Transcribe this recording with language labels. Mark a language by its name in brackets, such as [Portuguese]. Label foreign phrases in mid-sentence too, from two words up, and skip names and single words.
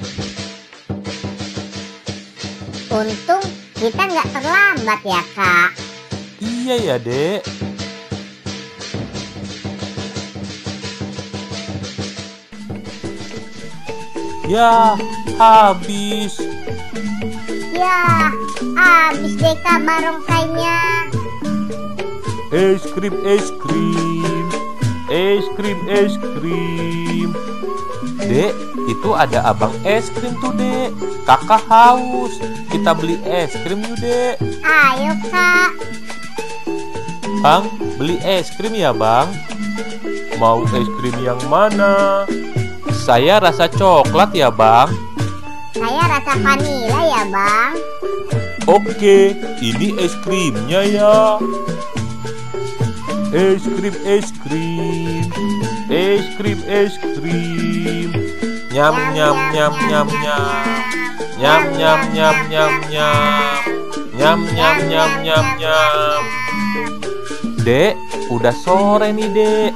[Indonesian] Untung kita nggak terlambat ya Kak. Iya ya Dek. Ya, habis. Ya, habis deh Kak barongsainya. Es krim, es krim. Es krim, es krim. Dek, itu ada abang es krim tuh Dek. Kakak haus. Kita beli es krim yuk Dek. Ayo Kak. Bang, beli es krim ya Bang. Mau es krim yang mana? Saya rasa coklat ya Bang. Saya rasa vanila ya Bang. Oke, ini es krimnya ya. Es krim, es krim. Es krim, es krim. Nyam nyam nyam nyam nyam. Nyam nyam nyam nyam nyam. Nyam nyam nyam nyam nyam. Dek, udah sore nih Dek.